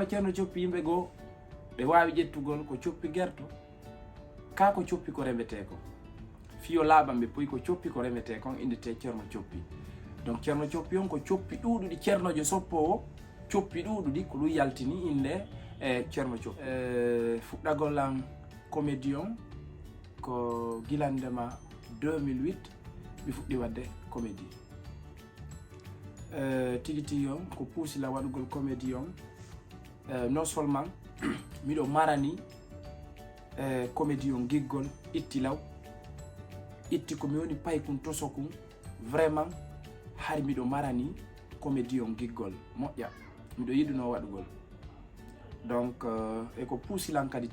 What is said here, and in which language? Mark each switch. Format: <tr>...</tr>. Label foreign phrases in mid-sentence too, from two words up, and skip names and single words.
<ff>Ceerno Coppi yimɓe goo ɓe wawi ƴettugol ko Coppi guerto ka ko Coppi ko remete ko fiyo laaɓam ɓe puy ko Coppi ko remete kon indete Ceerno Coppi donc Ceerno Coppi on ko Coppi ɗuɗuɗi ceernojo soppowo Coppi ɗuɗuɗi ko ɗum yaltini inde e Ceerno Coppi fuɗɗagol am comédie on ko gilandema 2008 mi fuɗɗi wadde comédie tigi tigi on ko puusila waɗugol comédie on</ff> <fr>non seulement</fr> <ff>miɗo marani comédie on giggol itti law itti komi woni paykum tosokum vraiment har miɗo marani comédie on giggol moƴƴa miɗo yiɗuno waɗugol donc eko puusilan kadi</ff>